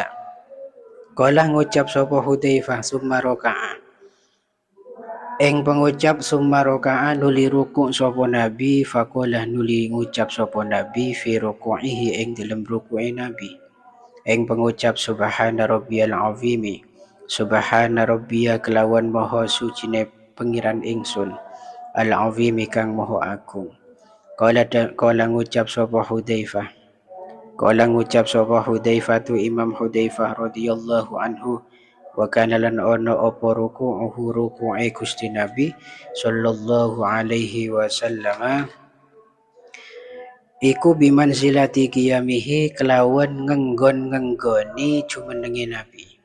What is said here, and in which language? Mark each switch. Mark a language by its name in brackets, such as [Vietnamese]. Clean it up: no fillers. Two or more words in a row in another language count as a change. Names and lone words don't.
[Javanese] Kala ngucap sapa Hudzaifah [Arabic] ثم ركع [Javanese] ing pengucap [Arabic] ثم ركع [Javanese] nuli ruku sapa Nabi faqala nuli ngucap sapa Nabi [Arabic] في ركوعه [Javanese] ing dalem ruku'e Nabi. Ing pengucap [Arabic] سبحان ربي العظيم سبحان ربي [Javanese] kelawan maha sucine pengiran ingsun [Arabic] العظيم [Javanese] kang maha agung. Kala ngucap sapa Hudzaifah tu Imam Hudzaifah [Arabic] رضي الله عنه وكان [Javanese] lan ono apa ruku'uhu ruku'e Gusti Nabi [Arabic] صلى الله عليه وسلم [Javanese] iku [Arabic] بمنزلة قيامه [Javanese] kelawan ngenggon-ngenggoni jumenenge Nabi.